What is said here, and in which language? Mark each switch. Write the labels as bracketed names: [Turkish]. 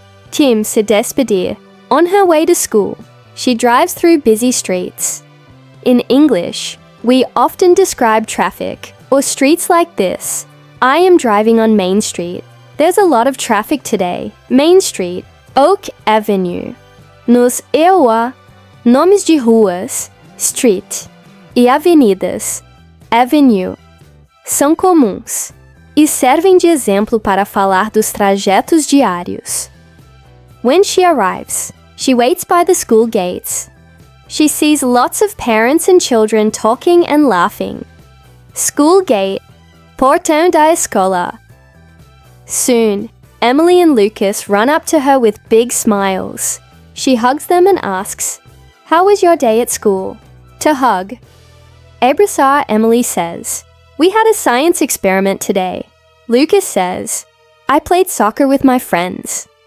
[Portuguese] Tim se despedir. [English] On her way to school, she drives through busy streets. In English, we often describe traffic or streets like this. I am driving on Main Street. There's a lot of traffic today. Main Street, Oak Avenue. [Portuguese] Nos EUA, nomes de ruas, street, e avenidas, avenue, são comuns e servem de exemplo para falar dos trajetos diários. [English] When she arrives, she waits by the school gates. She sees lots of parents and children talking and laughing. School gate, [Portuguese] portão da escola. [English] Soon, Emily and Lucas run up to her with big smiles. She hugs them and asks, "How was your day at school?" To hug. Abraçar, Emily says, "We had a science experiment today." Lucas says, "I played soccer with my friends."